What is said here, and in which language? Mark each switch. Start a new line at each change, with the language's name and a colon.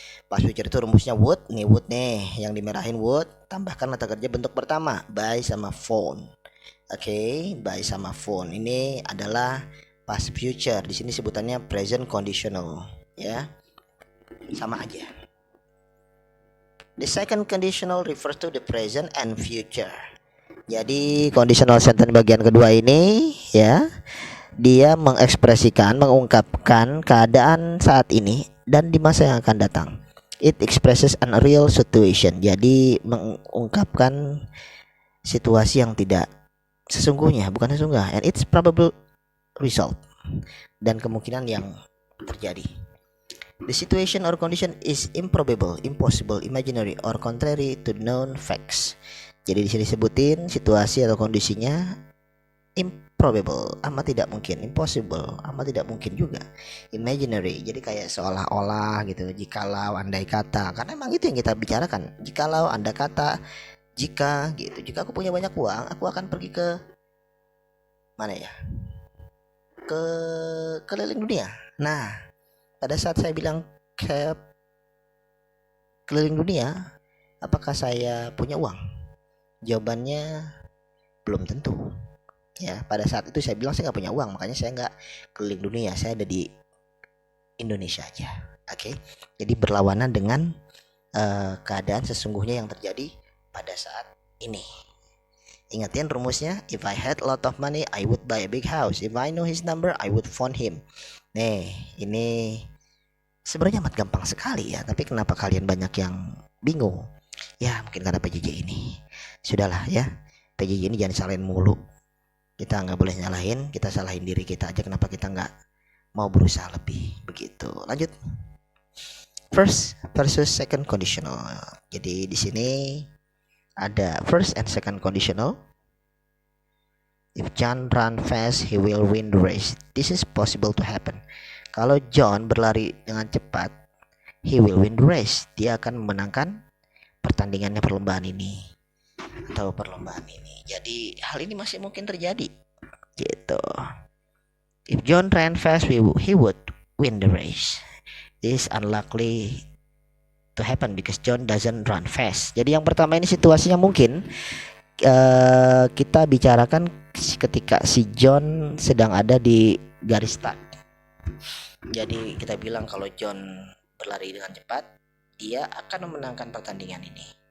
Indonesian: Past future itu rumusnya would nih, yang dimerahin would, tambahkan kata kerja bentuk pertama, buy sama phone. Oke, buy sama phone. Ini adalah past future. Di sini sebutannya present conditional, ya. Sama aja.
English: The second conditional refers to the present and future.
Indonesian: Jadi conditional sentence bagian kedua ini ya, dia mengekspresikan, mengungkapkan keadaan saat ini dan di masa yang akan datang.
English: It expresses a real situation.
Indonesian: Jadi mengungkapkan situasi yang tidak sesungguhnya, bukan sesungguhnya,
English: and it's probable result,
Indonesian: dan kemungkinan yang terjadi.
English: The situation or condition is improbable, impossible, imaginary, or contrary to known facts.
Indonesian: Jadi di sini sebutin situasi atau kondisinya improbable, amat tidak mungkin, impossible, amat tidak mungkin juga, imaginary, jadi kayak seolah-olah gitu, jikalau, andai kata, karena emang itu yang kita bicarakan, jikalau, andai kata, jika gitu, jika aku punya banyak uang, aku akan pergi ke mana ya, ke keliling dunia. Nah, pada saat saya bilang ke keliling dunia, apakah saya punya uang? Jawabannya belum tentu. Ya, pada saat itu saya bilang saya nggak punya uang, makanya saya nggak keliling dunia, saya ada di Indonesia aja. Oke, jadi berlawanan dengan keadaan sesungguhnya yang terjadi pada saat ini. Ingatin rumusnya,
English: if I had a lot of money, I would buy a big house. If I know his number, I would phone him.
Indonesian: Nih, ini sebenarnya amat gampang sekali ya, tapi kenapa kalian banyak yang bingung? Ya, mungkin karena PJJ ini. Sudahlah ya, PJJ ini jangan salahin mulu. Kita nggak boleh nyalahin, kita salahin diri kita aja kenapa kita nggak mau berusaha lebih. Begitu. Lanjut.
English: First versus second conditional.
Indonesian: Jadi di sini ada
English: first and second conditional. If John run fast, he will win the race. This is possible to happen.
Indonesian: Kalau John berlari dengan cepat,
English: he will win the race.
Indonesian: Dia akan memenangkan pertandingannya, perlombaan ini atau perlombaan ini. Jadi hal ini masih mungkin terjadi. Gitu.
English: If John ran fast, he would win the race. This is unlikely to happen because John doesn't run fast.
Indonesian: Jadi yang pertama ini situasinya mungkin kita bicarakan ketika si John sedang ada di garis start. Jadi kita bilang kalau John berlari dengan cepat, dia akan memenangkan pertandingan ini.